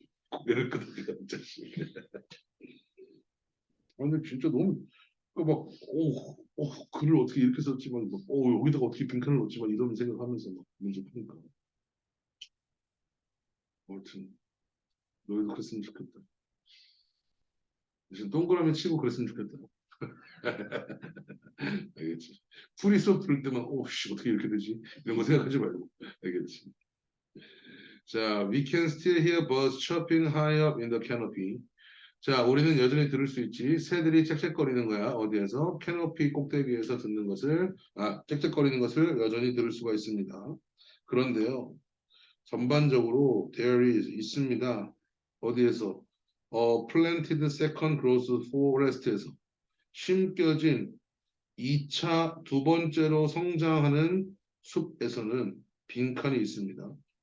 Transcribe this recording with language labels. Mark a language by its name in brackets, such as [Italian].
[Korean] 고개를 끄덕이다, 자식. 아, 근데 진짜 너무 글을 어떻게 이렇게 썼지만 여기다가 어떻게 빈칸을 넣지만 이런 생각하면서 막 문제 푸니까 아무튼 너희도 그랬으면 좋겠다. 대신 동그라미 치고 그랬으면 좋겠다. 알겠지? 풀이 수업 들을 때만 씨 어떻게 이렇게 되지? 이런 거 생각하지 말고 알겠지? 자, [English] we can still hear birds chirping high up in the canopy. [Korean] 자, 우리는 여전히 들을 수 있지. 새들이 짹짹거리는 거야. 어디에서? 캐노피 꼭대기에서 듣는 것을, 짹짹거리는 것을 여전히 들을 수가 있습니다. 그런데요, 전반적으로 [English] there is [Korean] 있습니다. 어디에서? [English] planted second growth forest [Korean] 에서 심겨진 2차 두 번째로 성장하는 숲에서는 빈칸이 있습니다.